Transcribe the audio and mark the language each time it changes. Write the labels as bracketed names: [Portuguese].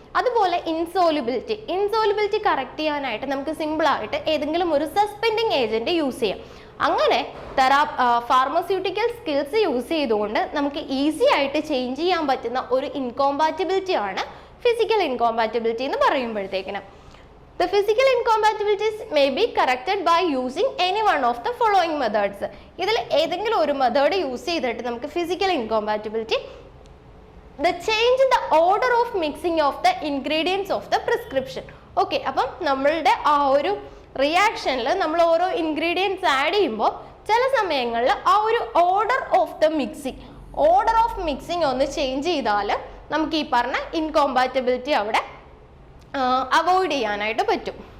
[Malayalam] അതുപോലെ ഇൻസോലുബിലിറ്റി കറക്റ്റ് ചെയ്യാനായിട്ട് നമുക്ക് സിമ്പിളായിട്ട് ഏതെങ്കിലും ഒരു സസ്പെൻഡിങ് ഏജന്റ് യൂസ് ചെയ്യാം. അങ്ങനെ ഫാർമസ്യൂട്ടിക്കൽ സ്കിൽസ് യൂസ് ചെയ്തുകൊണ്ട് നമുക്ക് ഈസി ആയിട്ട് ചേഞ്ച് ചെയ്യാൻ പറ്റുന്ന ഒരു ഇൻകോമ്പാറ്റബിലിറ്റി ആണ് ഫിസിക്കൽ ഇൻകോമ്പാറ്റബിലിറ്റി എന്ന് പറയുമ്പോഴത്തേക്കിന്. [English] The physical incompatibilities may be corrected by using any one of the following methods. [Malayalam] ഇതിൽ ഏതെങ്കിലും ഒരു മെത്തേഡ് യൂസ് ചെയ്തിട്ട് നമുക്ക് physical incompatibility, [English] the change in the order of mixing of the ingredients of the prescription. [Malayalam] Okay, അപ്പം നമ്മളുടെ ആ ഒരു റിയാക്ഷനിൽ നമ്മൾ ഓരോ ഇൻഗ്രീഡിയൻസ് ആഡ് ചെയ്യുമ്പോൾ ചില സമയങ്ങളിൽ ആ ഒരു ഓർഡർ ഓഫ് മിക്സിങ് ഒന്ന് ചേഞ്ച് ചെയ്താൽ നമുക്ക് ഈ പറഞ്ഞ ഇൻകോമ്പാറ്റബിലിറ്റി അവിടെ അവോയ്ഡ് ചെയ്യാനായിട്ട് പറ്റും.